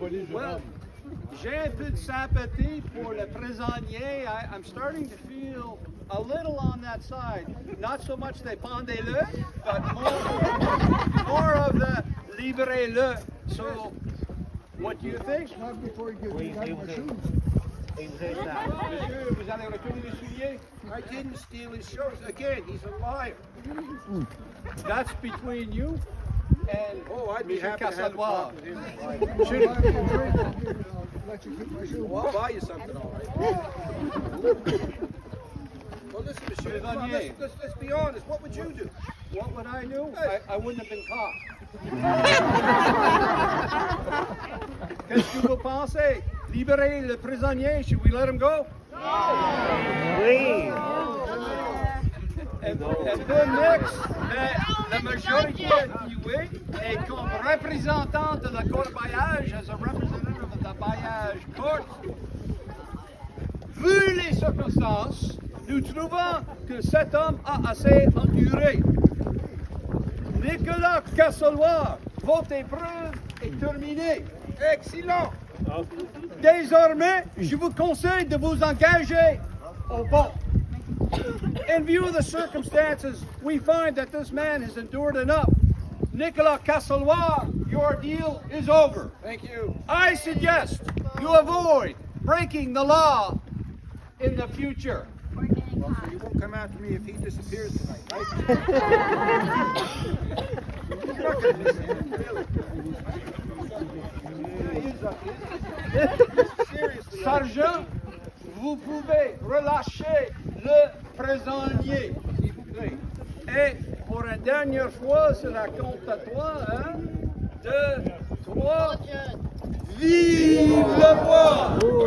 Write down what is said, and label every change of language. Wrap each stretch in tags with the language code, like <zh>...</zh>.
<en>Well,</en> <fr>j'ai un peu de sympathie pour le prisonnier.</fr> <en>I'm starting to feel a little on that side. Not so much they</en> <fr>pendez-le,</fr> <en>but more of the</en> <fr>libérez-le.</fr> <en>So, what do you think? Not before he gets me out of my shoes.</en> <fr>Monsieur, vous allez retourner les souliers?</fr> <en>I didn't steal his shoes. Again, he's a liar. That's between you and Oh, I'd be</en> <fr>Monsieur</fr> <en>happy to have a Cassadois. talk with him. I'll buy you a drink, I'll let you keep my shoes. Well, I'll buy you something, all right. Well, listen, monsieur, come on, let's be honest. What would you do? What would I do? I wouldn't have been caught.</en> <fr>Qu'est-ce que vous pensez? Libérer le prisonnier,</fr> <en>should we let him go?</en> <fr>Oui.</fr> <en>And then next,</en> <fr>la majorité du oui, et comme représentant de la corbeillage,</fr> <en>as a representative of the bailliage court,</en> <fr>vu les circonstances, nous trouvons que cet homme a assez enduré. Nicolas Casseloir, votre épreuve est terminée. Excellent. Désormais, je vous conseille de vous engager au pont.</fr> <en>In view of the circumstances, we find that this man has endured enough. Nicolas Casseloir, your deal is over. Thank you. I suggest you avoid breaking the law in the future. Well, so you won't come after me if he disappears tonight, right? You're not gonna miss him, really. Yeah, he's up here. Seriously.</en> <fr>Sergent, vous pouvez relâcher le prisonnier, s'il vous plaît. Et pour une dernière fois, cela compte à toi, hein? 2, 3. Vive le roi!</fr>